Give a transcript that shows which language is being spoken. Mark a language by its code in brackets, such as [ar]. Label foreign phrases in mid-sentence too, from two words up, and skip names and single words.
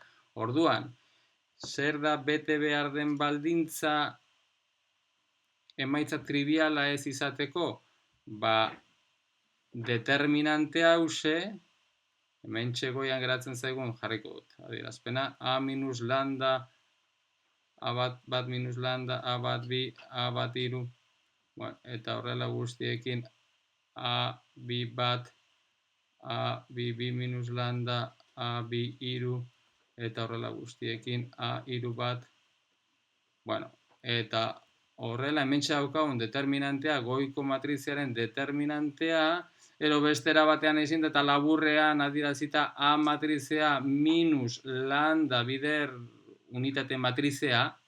[eu] Orduan, zer da bete behar den baldintza emaitza triviala ez izateko? Determinante hause, hementxe goian geratzen zaigun jarriko dut. Adierazpena, a minus lambda, a bat minus lambda, a bat bi, a bat iru, eta horrela guztiekin a bi bat, a bi minus lambda, a bi iru, eta horrela guztiekin a iru bat, eta horrela hementxe daukagun determinantea, goiko matriziaren determinantea, ero bestera batean ezin eta laburrean adierazita a matrizea minus lambda bider unitate matrizea.